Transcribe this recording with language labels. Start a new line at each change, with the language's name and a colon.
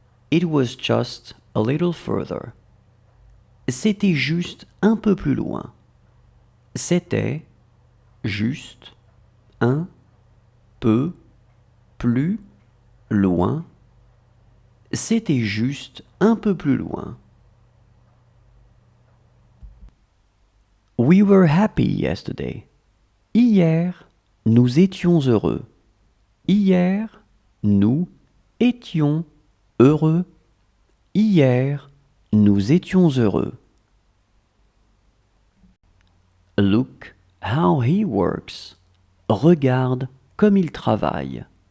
English: It was just a little further.
French: C'était juste un peu plus loin. C'était juste un peu plus loin. C'était juste un peu plus loin.
English: We were happy yesterday.
French: Hier, nous étions heureux. Hier, nous étions heureux. Hier, nous étions heureux.
English: Look how he works.
French: Regarde comme il travaille.